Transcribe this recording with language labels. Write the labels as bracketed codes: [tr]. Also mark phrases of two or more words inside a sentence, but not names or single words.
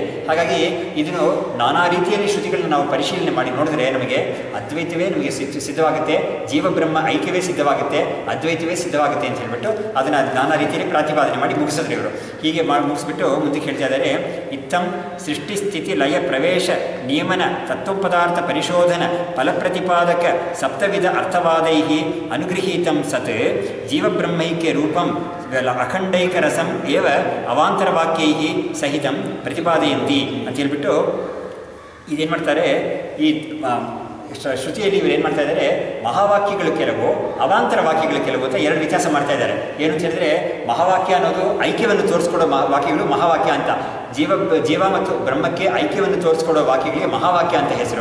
[kn] ಹಾಗಾಗಿ ಇದನ್ನು ನಾನಾ ರೀತಿಯಲ್ಲಿ ಶ್ರುತಿಗಳನ್ನ ನಾವು ಪರಿಶೀಲನೆ ಮಾಡಿ ನೋಡಿದ್ರೆ ನಮಗೆ ಅದ್ವೈತವೇ ನಮಗೆ ಸಿದ್ಧವಾಗುತ್ತೆ, ಜೀವಬ್ರಹ್ಮ ಐಕ್ಯವೇ ಸಿದ್ಧವಾಗುತ್ತೆ, ಅದ್ವೈತವೇ ಸಿದ್ಧವಾಗುತ್ತೆ ಅಂತ ಹೇಳ್ಬಿಟ್ಟು ಅದನ್ನು ನಾನಾ ರೀತಿಯಲ್ಲಿ ಪ್ರತಿಪಾದನೆ ಮಾಡಿ ಮುಗಿಸಿದ್ರು ಇವರು. ಹೀಗೆ ಮುಗಿಸ್ಬಿಟ್ಟು ಮುಂದಕ್ಕೆ ಹೇಳ್ತಾ ಇದ್ದಾರೆ, [sa] ಇತ್ತಂ ಸೃಷ್ಟಿ ಸ್ಥಿತಿ ಲಯ ಪ್ರವೇಶ ನಿಯಮನ ತತ್ವಪದಾರ್ಥ ಪರಿಶೋಧನ ಫಲಪ್ರತಿಪಾದಕ ಸಪ್ತವಿಧ ಅರ್ಥವಾದೈ ಅನುಗೃಹೀತಂ ಸತ್ ಜೀವಬ್ರಹ್ಮೈಕ್ಯ ರೂಪಂ ಅಖಂಡೈಕರಸಂ ಏವ ಅವಾಂತರವಾಕ್ಯೈ ಸಹಿತಂ ಪ್ರತಿಪಾದಯಂತಿ [kn] ಅಂತ ಹೇಳ್ಬಿಟ್ಟು ಇದೇನು ಮಾಡ್ತಾರೆ, ಈ ಶ್ರುತಿಯಲ್ಲಿ ಇವರು ಏನು ಮಾಡ್ತಾ ಇದ್ದಾರೆ, ಮಹಾವಾಕ್ಯಗಳು ಕೆಲವು, ಅವಾಂತರ ವಾಕ್ಯಗಳು ಕೆಲವು ಅಂತ ಎರಡು ವ್ಯತ್ಯಾಸ ಮಾಡ್ತಾ ಇದ್ದಾರೆ. ಏನು ಅಂತ ಹೇಳಿದ್ರೆ, ಮಹಾವಾಕ್ಯ ಅನ್ನೋದು ಐಕ್ಯವನ್ನು ತೋರಿಸ್ಕೊಡೋ ವಾಕ್ಯಗಳು ಮಹಾವಾಕ್ಯ ಅಂತ, ಜೀವ ಮತ್ತು ಬ್ರಹ್ಮಕ್ಕೆ ಐಕ್ಯವನ್ನು ತೋರಿಸ್ಕೊಡೋ ವಾಕ್ಯಗಳಿಗೆ ಮಹಾವಾಕ್ಯ ಅಂತ ಹೆಸರು.